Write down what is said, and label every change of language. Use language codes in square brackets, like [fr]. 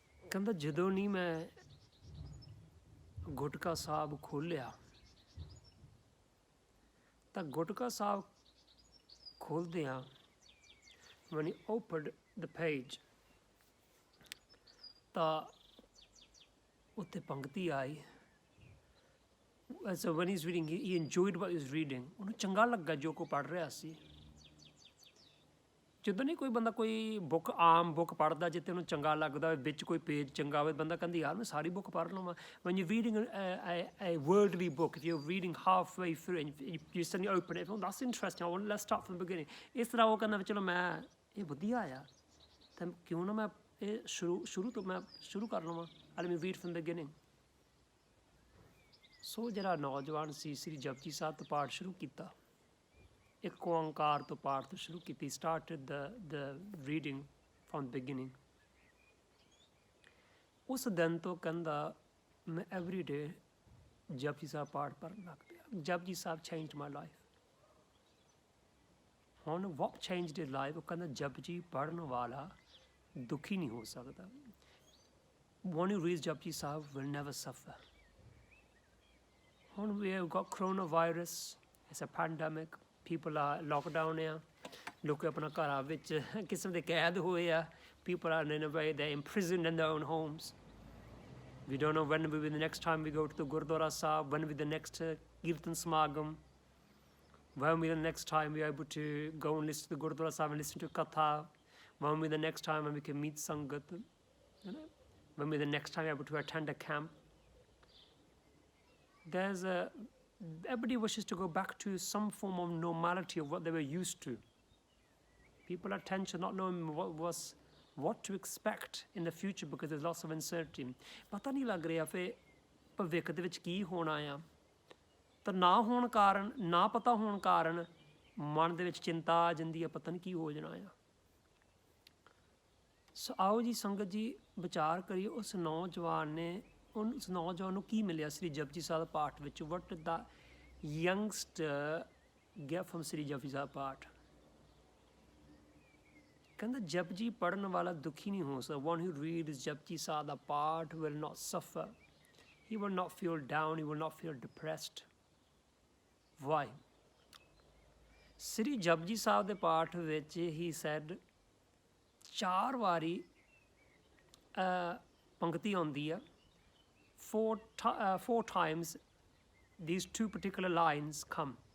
[pa] ਕਹਿੰਦਾ ਜਦੋਂ ਨਹੀਂ ਮੈਂ ਗੁਟਕਾ ਸਾਹਿਬ ਖੋਲ੍ਹਿਆ ਤਾਂ Gutka Sahib ਖੋਲ੍ਹਦਿਆਂ [en] when he opened the page [pa] ਤਾਂ ਉੱਤੇ ਪੰਕਤੀ ਆਈ [en] so when he's reading he enjoyed what he was reading [pa] ਉਹਨੂੰ ਚੰਗਾ ਲੱਗਾ ਜੋ ਕੋ ਪੜ੍ਹ ਰਿਹਾ ਸੀ ਜਦੋਂ ਨਹੀਂ ਕੋਈ ਬੰਦਾ ਕੋਈ ਬੁੱਕ ਆਮ ਬੁੱਕ ਪੜ੍ਹਦਾ ਜਿੱਤੇ ਉਹਨੂੰ ਚੰਗਾ ਲੱਗਦਾ ਹੋਵੇ, ਵਿੱਚ ਕੋਈ ਪੇਜ ਚੰਗਾ ਹੋਵੇ, ਬੰਦਾ ਕਹਿੰਦਾ ਯਾਰ ਮੈਂ ਸਾਰੀ ਬੁੱਕ ਪੜ੍ਹ ਲਵਾਂ। [en] when you're reading a worldly book, if you're reading halfway through and you suddenly open it, oh that's interesting, let's start from the beginning, [pa] ਇਸ ਤਰ੍ਹਾਂ ਉਹ ਕਹਿੰਦਾ ਚਲੋ ਮੈਂ ਇਹ ਵਧੀਆ ਆ ਤਾਂ ਕਿਉਂ ਨਾ ਮੈਂ ਇਹ ਸ਼ੁਰੂ ਤੋਂ ਮੈਂ ਸ਼ੁਰੂ ਕਰ ਲਵਾਂ, [en] let me read from the beginning। [pa] ਸੋ ਜਿਹੜਾ ਨੌਜਵਾਨ ਸੀ ਸ੍ਰੀ ਜਪਜੀ ਸਾਹਿਬ ਤੋਂ ਪਾਠ ਸ਼ੁਰੂ ਕੀਤਾ, ਇੱਕ ਓਂਕਾਰ ਤੋਂ ਪਾਠ ਤੋਂ ਸ਼ੁਰੂ ਕੀਤੀ, [en] started the reading from the beginning। [pa] ਉਸ ਦਿਨ ਤੋਂ ਕਹਿੰਦਾ ਮੈਂ [en] every day [pa] ਜਪਜੀ ਸਾਹਿਬ ਪਾਠ ਪੜ੍ਹਨ ਲੱਗ ਪਿਆ। [en] Japji Sahib changed my life। [pa] ਹੁਣ [en] what changed his life? [pa] ਉਹ ਕਹਿੰਦਾ ਜਪਜੀ ਪੜ੍ਹਨ ਵਾਲਾ ਦੁਖੀ ਨਹੀਂ ਹੋ ਸਕਦਾ। [en] one who reads Japji Sahib will never suffer। [pa] ਹੁਣ [en] we have got coronavirus, it's a pandemic, people are locked down [pa] ਆ, ਲੋਕ ਆਪਣਾ ਘਰਾਂ ਵਿੱਚ ਕਿਸਮ ਦੇ ਕੈਦ ਹੋਏ ਆ, [en] people are in a way they're imprisoned in their own homes। We don't know when will be the next time we go to the Gurdwara Sahib, when will be the next Kirtan Samagam, when will be the next time we are able to go and listen to the Gurdwara Sahib and listen to Katha, when will be the next time when we can meet Sangat, you know? When will be the next time we are able to attend a camp? Everybody wishes to go back to some form of normality of what they were used to. People are tension, not knowing what to expect in the future because there's lots of uncertainty। [pa] ਪਤਾ ਨਹੀਂ ਲੱਗ ਰਿਹਾ ਫਿਰ ਭਵਿੱਖ ਦੇ ਵਿੱਚ ਕੀ ਹੋਣਾ ਆ, ਤਾਂ ਨਾ ਹੋਣ ਕਾਰਨ, ਨਾ ਪਤਾ ਹੋਣ ਕਾਰਨ ਮਨ ਦੇ ਵਿੱਚ ਚਿੰਤਾ ਆ ਜਾਂਦੀ ਆ, ਪਤਾ ਨਹੀਂ ਕੀ ਹੋ ਜਾਣਾ ਆ। ਸੋ ਆਓ ਜੀ ਸੰਗਤ ਜੀ ਵਿਚਾਰ ਕਰੀਏ ਉਸ ਨੌਜਵਾਨ ਨੂੰ ਕੀ ਮਿਲਿਆ ਸ੍ਰੀ ਜਪਜੀ ਸਾਹਿਬ ਪਾਠ ਵਿੱਚ। [en] what did the youngster get from Sri Japji Sahib ਪਾਠ? [pa] ਕਹਿੰਦਾ ਜਪਜੀ ਪੜ੍ਹਨ ਵਾਲਾ ਦੁਖੀ ਨਹੀਂ ਹੋ ਸਕਦਾ। [en] one who reads Japji Sahib [pa] ਦਾ ਪਾਠ [en] will not suffer, he will not feel down, he will not feel depressed। why? [pa] ਸ੍ਰੀ ਜਪਜੀ ਸਾਹਿਬ ਦੇ ਪਾਠ ਵਿੱਚ [en] he said [pa] 4 ਵਾਰੀ ਪੰਕਤੀ ਆਉਂਦੀ ਆ, [en] four times these 2 particular lines come।